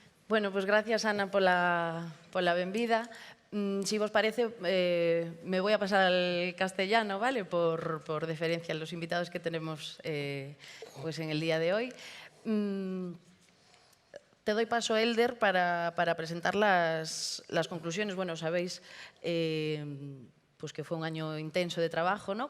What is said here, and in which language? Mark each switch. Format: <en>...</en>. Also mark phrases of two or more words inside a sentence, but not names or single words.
<gl>Bueno, pois gracias, Ana, pola benvida. Si vos parece,</gl> <es>me voy a pasar al castellano, ¿vale? Por deferencia a los invitados que tenemos pues en el día de hoy. Te doy paso, Elder, para presentar las conclusiones. Bueno, sabéis pues que fue un año intenso de trabajo, ¿no?</es>